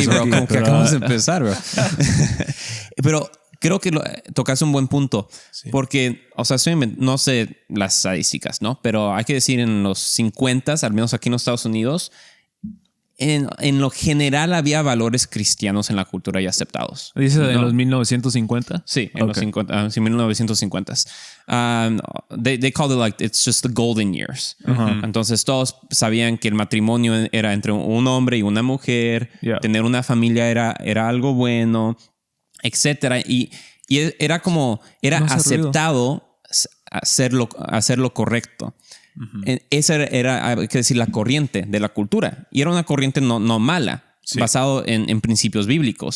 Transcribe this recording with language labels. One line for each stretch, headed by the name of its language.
Spanish: Sí, bro, como que acabamos de empezar, bro. Pero creo que tocaste un buen punto. Sí. Porque, o sea, no sé las estadísticas, ¿no? Pero hay que decir en los 50s, al menos aquí en los Estados Unidos, en lo general había valores cristianos en la cultura ya aceptados. ¿Dice en los 1950? Sí, en los 1950s.
English: They called it like it's just the golden years.
Spanish: Entonces todos sabían que el matrimonio era entre un hombre y una mujer. Tener una familia era algo bueno, etcétera. Y era como, era aceptado hacer lo correcto. Esa era, hay que decir, la corriente de la cultura. Y era una corriente no mala, basado en principios bíblicos.